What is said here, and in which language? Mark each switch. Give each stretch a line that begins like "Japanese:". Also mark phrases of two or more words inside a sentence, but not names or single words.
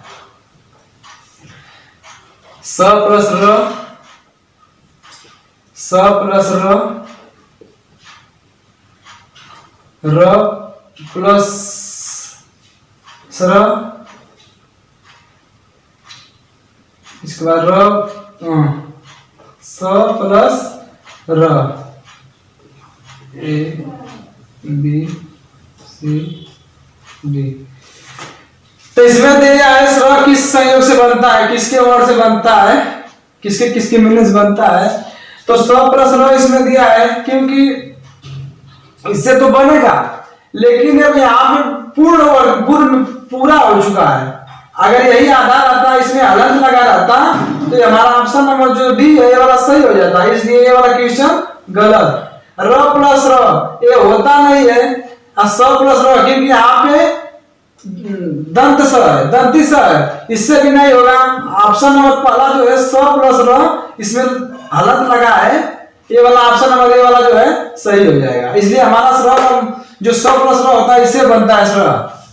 Hindi: स प्लस र, स प्लस र, र प्लस स्र, इसके बाद र, स प्लस र,
English: A B C D.
Hindi: तो इसमें दिया है स्र किस संयोग से बनता है, किसके वर्ड से बनता है, किसके किसके मिलने से बनता है। तो स प्लस र इसमें दिया है, क्योंकि इससे तो बनेगा, लेकिन अब यहाँ पे पूर्ण वर्ग पूरा हो चुका है। अगर यही आधार रहता, इसमें हलंत लगा रहता, तो हमारा
English: option number
Hindi: जो डी है ये वाला सही हो जाता है। इसलिए ये वाला क्वेश्चन गलत। र प्लस र ये होता नहीं है, और स प्लस र क्योंकि यहाँ पे दंत स है, दंती स है, इससे भी नहीं होगा।
English: option number
Hindi: पहला जो है स प्लस र, इसमें हलंत लगा है, ये वाला
English: option number
Hindi: ये वाला जो है सही हो जाएगा। इसलिए हमारा स्र जो स प्लस र होता है इससे बनता है स्र।